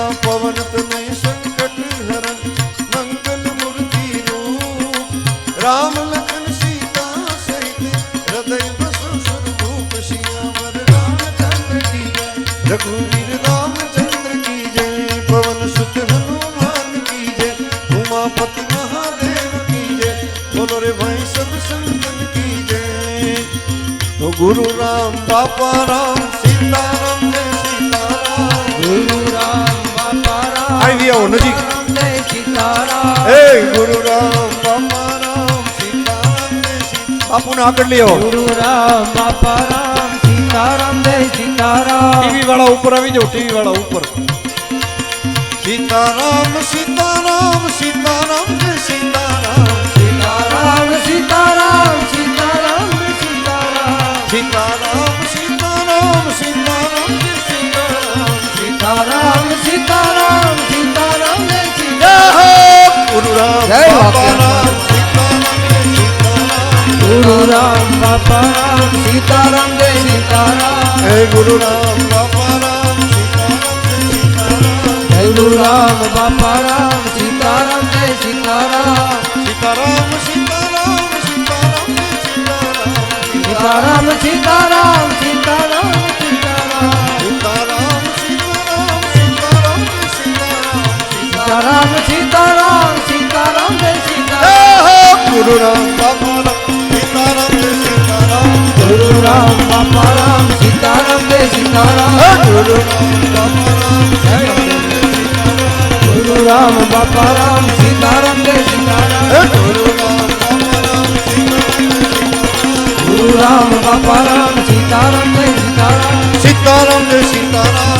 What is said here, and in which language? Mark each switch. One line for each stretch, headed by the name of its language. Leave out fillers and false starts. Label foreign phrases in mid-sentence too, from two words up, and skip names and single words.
Hindi: पवन तनय संकट हरन मंगल मूर्ति रूप राम लखन सीता सहित हृदय बसु स्वरूप सियावर रामचंद्र की जय रघुवीर रामचंद्र की जय पवन सुत हनुमान की जय उमापति महादेव की जय बोलो रे भाई सब संतन की जय तो गुरु राम बापा राम सीताराम जय सीताराम गुरु राम बापा राम
Gujarati: આવી આવો નજીક
Hindi: जय सीताराम
Gujarati: હે ગુરુ રામ બાપા રામ સીતારામ જય સીતારામ બાપુને આગળ લઈ આવો
Hindi: गुरु राम बापा राम सीताराम जय सीताराम
Gujarati: ટીવી વાળા ઉપર આવી જાઓ ટીવી વાળા ઉપર સીતારામ સીતારામ સીતારામ જય સીતારામ
Hindi: सीताराम सीताराम सीताराम जय सीताराम
Gujarati: સીતારામ સીતારામ સીતારામ જય સીતારામ
Hindi: सीताराम सीताराम सीताराम जय
Gujarati: જય
Hindi: सीताराम
Gujarati: હો ગુરુ રામ જય બાપા વાક્ય. રામ સીતારામ જય સીતારામ
Hindi: गुरु राम बापा राम सीताराम जय सीताराम
Gujarati: હે ગુરુ રામ બાપા રામ સીતારામ જય સીતારામ
Hindi: जय गुरु राम बापा राम सीताराम जय सीताराम
Gujarati: સીતારામ સીતારામ સીતારામ જય સીતારામ
Hindi: सीताराम सीताराम सीताराम सीताराम
Gujarati: સીતારામ સીતારામ સીતારામ જય સીતારામ
Hindi: सीताराम सीताराम सीताराम जय
Gujarati: જય
Hindi: सीताराम
Gujarati: હો ગુરુ રામ બાપા રામ સીતારામ જય સીતારામ
Hindi: गुरु राम बापा राम सीताराम जय
Gujarati: સીતારામ ગુરુ રામ બાપા રામ સીતારામ જય સીતારામ ગુરુ રામ બાપા રામ સીતારામ જય સીતારામ સીતારામ જય સીતારામ